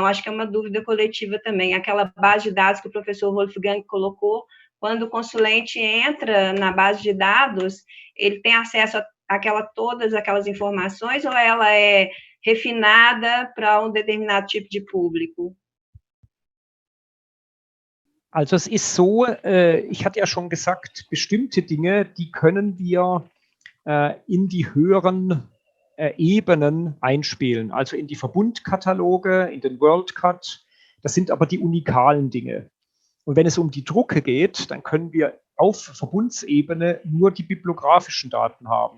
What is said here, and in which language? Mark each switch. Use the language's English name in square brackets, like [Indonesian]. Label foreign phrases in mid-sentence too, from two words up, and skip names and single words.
[Portuguese] Acho que é uma dúvida coletiva também. Aquela base de dados que o professor Wolfgang colocou, quando o consulente entra na base de dados, ele tem acesso a todas aquelas informações ou ela é refinada para um determinado tipo de público? [German] Also es ist so, ich hatte ja schon gesagt, bestimmte Dinge, die können wir in die höheren Ebenen einspielen, also in die Verbundkataloge, in den WorldCat. Das sind aber die unikalen Dinge. Und wenn es um die Drucke geht, dann können wir auf Verbundsebene nur die bibliografischen Daten haben.